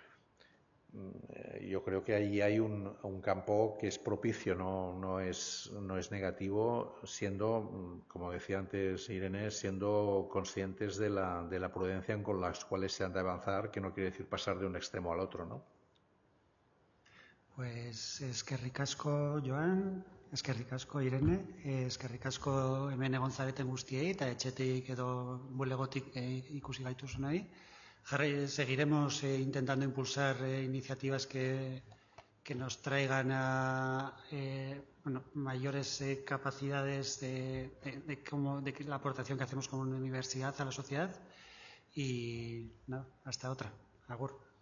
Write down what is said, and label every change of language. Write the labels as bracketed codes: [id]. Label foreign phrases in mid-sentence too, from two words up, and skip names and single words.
[es] Yo creo que ahí hay un campo que es propicio, no es negativo, siendo, como decía antes Irene, siendo conscientes de la prudencia con las cuales se han de avanzar, que no quiere decir pasar de un extremo al otro, ¿no? [eu] Pues eskerrik asko, Joan, eskerrik asko, Irene, eskerrik asko hemen egon zareten guztiei eta etxetik edo bulegotik ikusi gaituzunei. [es] Seguiremos intentando impulsar iniciativas que nos traigan a mayores capacidades de la aportación que hacemos como universidad a la sociedad. Y no, hasta otra. Agur.